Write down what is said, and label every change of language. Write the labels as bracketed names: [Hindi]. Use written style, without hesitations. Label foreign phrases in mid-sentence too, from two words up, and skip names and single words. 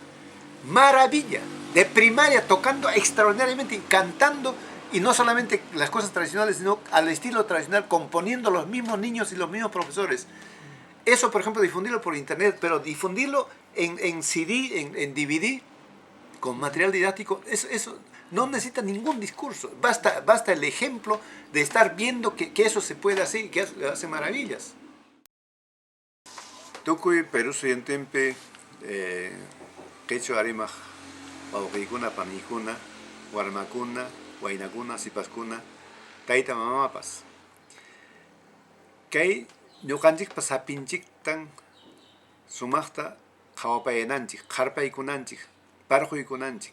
[Spanish] Maravilla, de primaria, tocando extraordinariamente, cantando, y no solamente las cosas tradicionales, sino al estilo tradicional, componiendo los mismos niños y los mismos profesores. Eso, por ejemplo, difundirlo por internet, pero difundirlo en CD, en DVD, con material didáctico, eso no necesita ningún discurso. Basta el ejemplo de estar viendo que eso se puede hacer y que hace maravillas. [Quechua] Tukuy Perú Suyantempe, Quechua Arimaj, Wawqiykuna, Paniykuna, Warmakuna, Waynakuna, Sipaskuna, Tayta Mamapas. Kay ñuqanchikpa sapinchiktan sumaqta qhawapayananchik, qarpaykunanchik, parquykunanchik.